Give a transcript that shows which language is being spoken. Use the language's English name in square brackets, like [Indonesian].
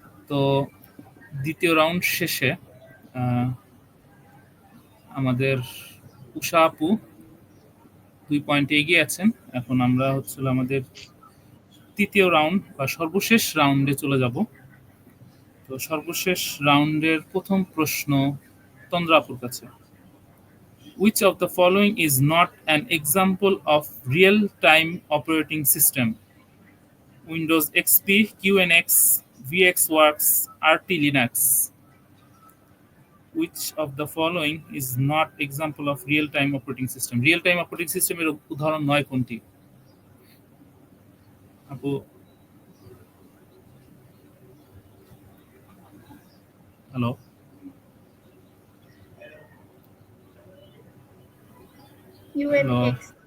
[Bangla] তো দ্বিতীয় রাউন্ড শেষে আমাদের উষা আপু 2 পয়েন্টে এগিয়ে আছেন। এখন আমরা হচ্ছিল আমাদের তৃতীয় রাউন্ড বা সর্বশেষ রাউন্ডে চলে যাব। তো সর্বশেষ রাউন্ডের প্রথম প্রশ্ন তন্দ্রা আপুর কাছে। [English] Which of the following is not an example of real-time operating system? Windows XP, QNX, VxWorks, RT Linux. Which of the following is not example of real-time operating system? [Bangla] Real-time operating system এর উদাহরণ নয় কোনটি? আপু hello, UNX।